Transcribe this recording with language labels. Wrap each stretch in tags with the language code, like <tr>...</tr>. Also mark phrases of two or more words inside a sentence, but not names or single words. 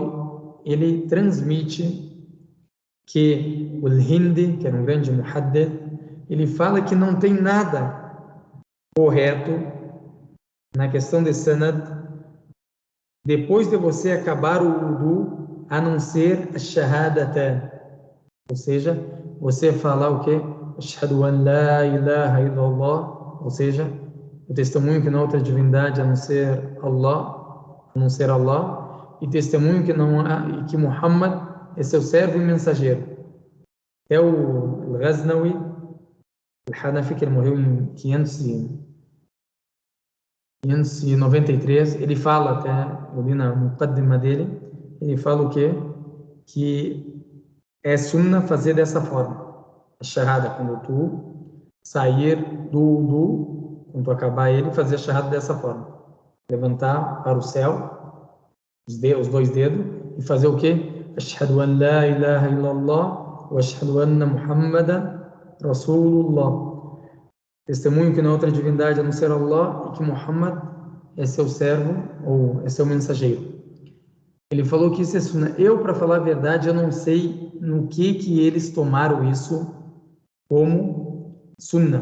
<pt>Ele transmite que o Hindi, que era um grande muhaddith, ele fala que não tem nada correto na questão de sanad depois de você acabar o wudu, a não ser a shahadatan, ou seja, você falar o quê?</pt> <ar>أشهد أن لا إله إلا الله,</ar> <pt>ou seja, o testemunho que não há outra divindade a não ser Allah, e testemunho que não há, e que Muhammad é seu servo e mensageiro. É o Ghaznawi, Al-Hanafi, que ele morreu em 593, ele fala até, ali na muqaddima dele, ele fala o quê? Que é sunnah fazer dessa forma. A shahada, quando tu sair do wudu, quando tu acabar ele, fazer a shahada dessa forma. Levantar para o céu, os dois dedos, e fazer o quê?</pt> <ar>أشهد أن لا إله إلا الله وأشهد أن محمدا رسول الله.</ar> <pt>Testemunho que não há outra divindade a não ser Allah e que Muhammad é seu servo ou é seu mensageiro. Ele falou que isso é sunnah. Eu, para falar a verdade, eu não sei no que eles tomaram isso como sunnah.</pt>